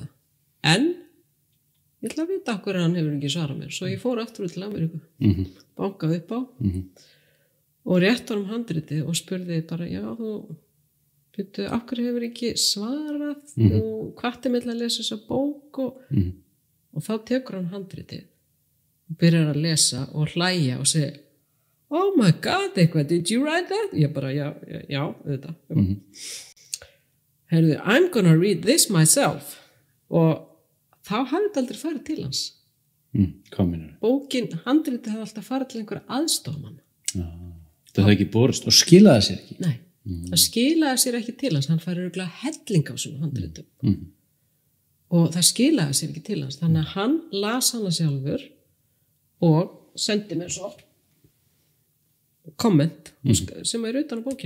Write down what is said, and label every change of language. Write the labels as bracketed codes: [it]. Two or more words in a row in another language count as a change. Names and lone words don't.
[is] en ég ætla að vita okkur að hann hefur ekki svarað mér svo ég fór aftur út til Ameríku bankaði upp á og rétt honum handritið og spurði bara já þú veitu okkur hefur ekki svarað og hvatti mig til að lesa þessa bók og þá tekur hann handritið byrjar að lesa og hlæja og segja [en] oh my god, [is] eitthvað, [en] did you write that? [is] Ég bara, já, auðvitað. Heyrðu, [en] I'm gonna read this myself. [is] Og þá hafði þetta aldrei farið til hans. Hvað meinar? Bókin, handritið hafði alltaf farið til einhverja aðstofmanna. Það hefði ekki borist. Og skilaði sér ekki. Nei, það skilaði sér ekki til hans. Hann fær örugglega helling á svona handritum. Og það skilaði sér ekki til hans. Þannig að hann las hana sjálfur og sendi mér svo komment sem er utan á bókinni.